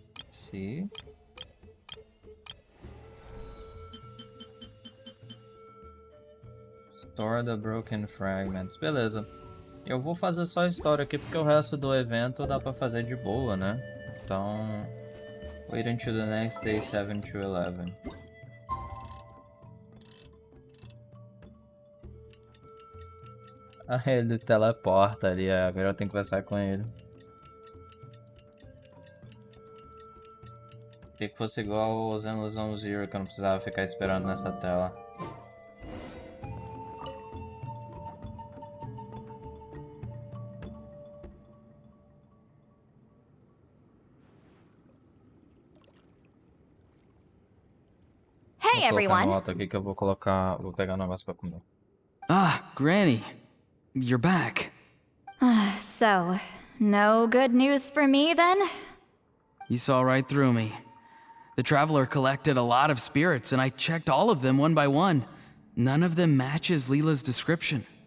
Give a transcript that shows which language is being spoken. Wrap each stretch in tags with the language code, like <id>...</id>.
<en>see. Store the broken fragments.</en> <pt>Beleza. Eu vou fazer só a história aqui porque o resto do evento dá pra fazer de boa, né? Então...</pt> <en>Wait until the next day, 7 to 11.</en> <pt>Ah, ele teleporta ali, agora eu tenho que conversar com ele. Queria que fosse igual o Zenluzão Zero, que eu não precisava ficar esperando nessa tela.</pt> <en>Hey everyone!</en> <pt>Aqui que eu vou colocar, vou pegar um negócio pra comer.</pt> <en>Ah, Granny. You're back. So, no good news for me then? You saw right through me. The Traveler collected a lot of spirits, and I checked all of them one by one. None of them matches Leela's description.</en>